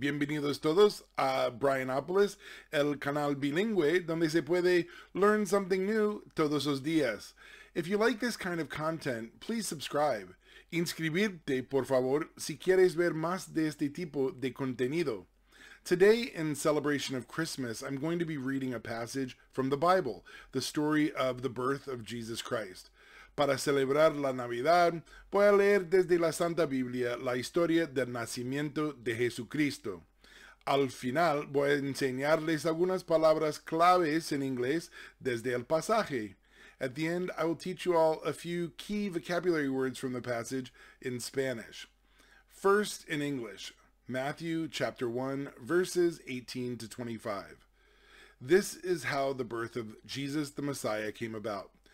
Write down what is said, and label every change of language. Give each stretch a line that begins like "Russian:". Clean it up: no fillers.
Spanish: Bienvenidos todos a Brianopolis, el canal bilingüe donde se puede
English: learn something new
Spanish: todos los días.
English: If you like this kind of content, please subscribe.
Spanish: Inscribirte, por favor, si quieres ver más de este tipo de contenido.
English: Today, in celebration of Christmas, I'm going to be reading a passage from the Bible, the story of the birth of Jesus Christ.
Spanish: Para celebrar la Navidad, voy a leer desde la Santa Biblia la historia del nacimiento de Jesucristo. Al final, voy a enseñarles algunas palabras claves en inglés desde el pasaje.
English: At the end, I will teach you all a few key vocabulary words from the passage in Spanish. First, in English, Matthew chapter 1, verses 18 to 25. This is how the birth of Jesus the Messiah came about.